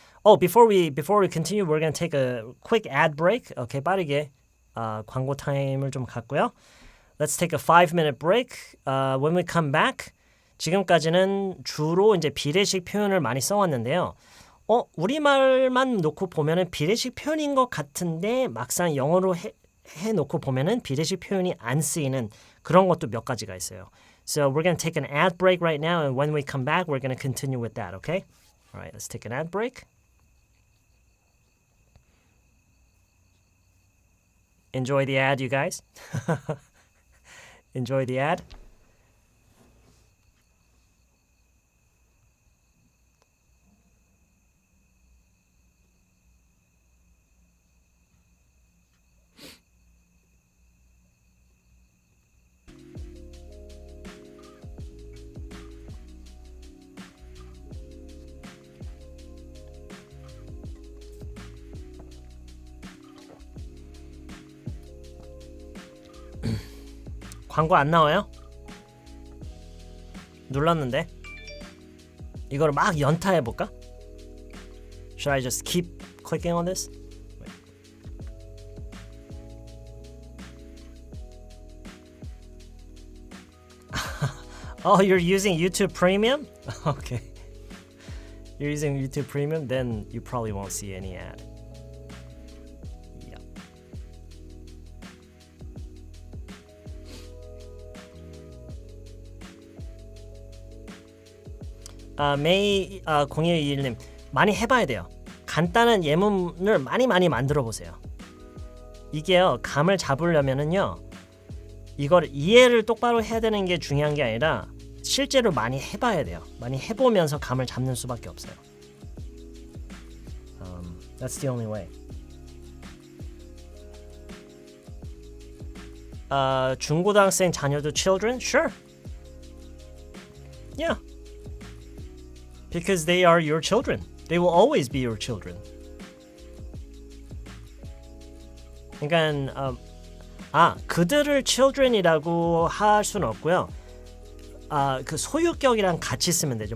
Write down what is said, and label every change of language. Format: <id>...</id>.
<en>Oh, before we continue, we're going to take a quick ad break.</en> <ko>Okay, 빠르게 광고 타임을 좀 갖고요.</ko> <en>Let's take a 5-minute break. When we come back,</en> <ko>지금까지는 주로 이제 비례식 표현을 많이 써왔는데요. 우리말만 놓고 보면은 비례식 표현인 것 같은데 막상 영어로 해놓고 보면은 비례식 표현이 안 쓰이는 그런 것도 몇 가지가 있어요.</ko> <en>So we're going to take an ad break right now, and when we come back, we're going to continue with that, okay? All right, let's take an ad break. Enjoy the ad, you guys. Enjoy the ad.</en> <ko>광고 안 나와요? 눌렀는데 이거를 막 연타해볼까?</ko> <en>Should I just keep clicking on this? Wait. Oh, you're using YouTube Premium? Okay. You're using YouTube Premium? Then you probably won't see any ad.</en> <ko>메이 0121님 많이 해봐야 돼요. 간단한 예문을 많이 만들어 보세요. 이게요 감을 잡으려면은요 이걸 이해를 똑바로 해야 되는 게 중요한 게 아니라 실제로 많이 해봐야 돼요. 많이 해보면서 감을 잡는 수밖에 없어요.</ko> <en>That's the only way.</en> <ko>중고등학생 자녀도 children?</ko> <en>Sure. Yeah. Because they are your children. They will always be your children.</en> <ko>그러니까 그들을 children이라고 할 수는 없고요. 그 소유격이랑 같이 쓰면 되죠.</ko>